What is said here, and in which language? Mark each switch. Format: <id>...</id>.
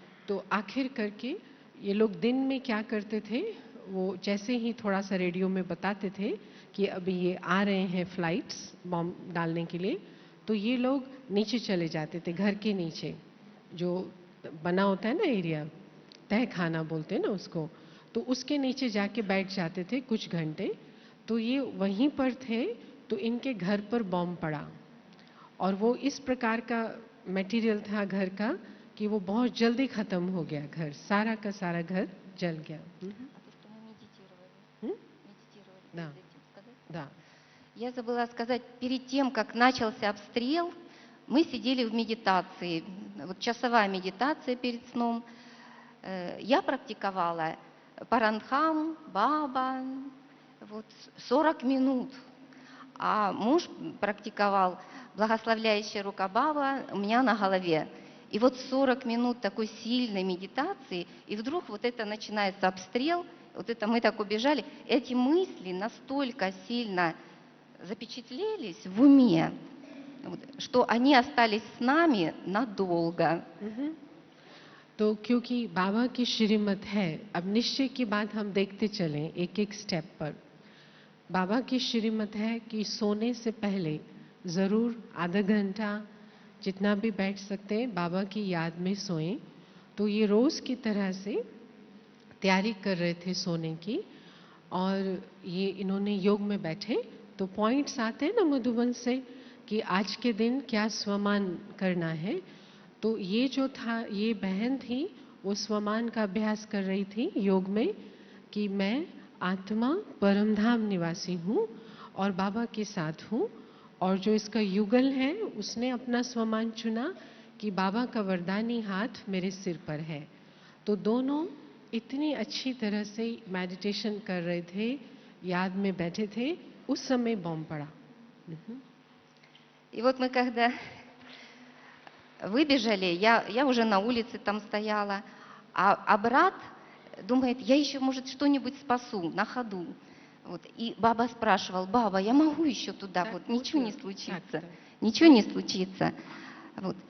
<hi>तो आखिर करके ये लोग दिन में क्या करते थे, वो जैसे ही थोड़ा सा रेडियो में बताते थे कि अभी ये आ रहे हैं फ्लाइट्स बॉम्ब डालने के लिए, तो ये लोग नीचे चले जाते थे, घर के नीचे जो बना होता है ना एरिया, तह खाना बोलते हैं ना उसको, तो उसके नीचे जाके बैठ जाते थे कुछ घंटे। तो ये वहीं पर थे तो इनके घर पर बॉम्ब पड़ा, और वो इस प्रकार का मटेरियल था घर का कि वो बहुत जल्दी ख़त्म हो गया, घर सारा का सारा घर जल गया।</hi> <ru>Да, да. Я забыла сказать, перед тем, как начался обстрел, мы сидели в медитации, вот часовая медитация перед сном. Я практиковала Паранхам, Баба, вот 40 минут, а муж практиковал благословляющая рука Баба у меня на голове. И вот 40 минут такой сильной медитации, и вдруг вот это начинается обстрел, вот это мы так убежали. Эти мысли настолько сильно запечатлелись в уме, что они остались с нами надолго.</ru> <hi>तो क्योंकि बाबा की श्रीमत है, अब निश्चय की बात हम देखते चलें एक एक स्टेप पर। बाबा की श्रीमत है कि सोने से पहले ज़रूर आधा घंटा जितना भी बैठ सकते हैं बाबा की याद में सोएं। तो ये रोज़ की तरह से तैयारी कर रहे थे सोने की, और ये इन्होंने योग में बैठे तो पॉइंट्स आते हैं ना मधुबन से कि आज के दिन क्या स्वमान करना है। तो ये जो था, ये बहन थी, वो स्वमान का अभ्यास कर रही थी योग में कि मैं आत्मा परमधाम निवासी हूँ और बाबा के साथ हूँ। और जो इसका युगल है उसने अपना स्वमान चुना कि बाबा का वरदानी हाथ मेरे सिर पर है। तो दोनों इतनी अच्छी तरह से मेडिटेशन कर रहे थे, याद में बैठे थे, उस समय बॉम्ब पड़ा।</hi> <ru>И вот мы когда выбежали, я уже на улице там стояла, а брат думает, я еще, может, что-нибудь спасу на ходу. Вот. И баба спрашивал, баба, я могу еще туда, вот ничего не случится, ничего не случится. Вот.</ru>